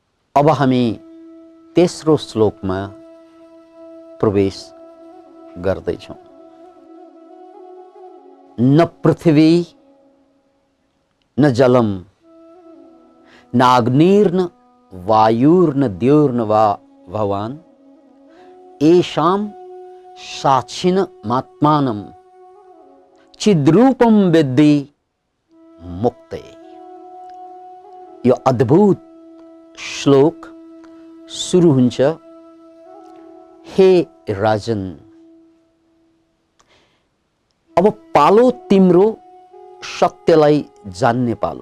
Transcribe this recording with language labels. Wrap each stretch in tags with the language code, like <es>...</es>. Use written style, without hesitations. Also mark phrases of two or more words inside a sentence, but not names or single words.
<ne>अब हामी तेस्रो श्लोकमा प्रवेश गर्दैछौं।</ne> <sa>न पृथ्वी न जलम न अग्निर्न वायुर्न द्योर्न वा भवान एषां साक्षिणमात्मानं चिद्रूपम विद्धि मुक्ते।</sa> <ne>यो अद्भुत श्लोक सुरु हुन्छ, हे राजन, अब पालो तिम्रो सत्यलाई जान्ने पालो।</ne>